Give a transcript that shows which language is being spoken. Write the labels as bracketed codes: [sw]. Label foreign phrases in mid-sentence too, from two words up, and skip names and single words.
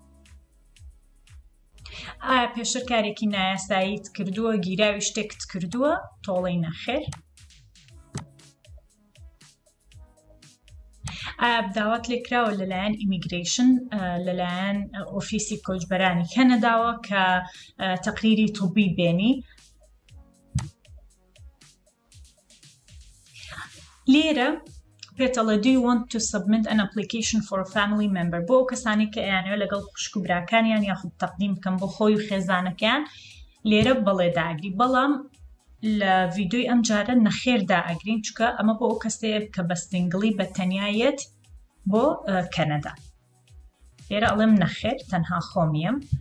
[ckb] ئایا پێشتر کارێکی نایاساییت کردووە گیراوی شتێکت کردووە تۆڵەی نەخێر داوات لێکراوە لەلایەن ئیمیگریشن لەلایەن ئۆفیسی کۆچبەرانی کەنەداوە کە تەقریری توبی بێنی لێرە پێتەڵە [en] do you want to submit an application for a family member [ckb] بۆ ئەو کەسانی کە ئەیانەوە لەگەڵ خوشک و براکانیان یاخود تەقدیم بکەن بۆ خۆی و خێزانەکەیان لێرە بەڵێ داگری بەڵام لە ڤیدیۆی ئەم جارە نەخێر دائەگرین چکە ئەمە بۆ ئەو کەسەیە کە بە سنگڵی بە تەنیایەت بۆ کەنەدا لێرە ئەڵێم نەخێر تەنها خۆمیم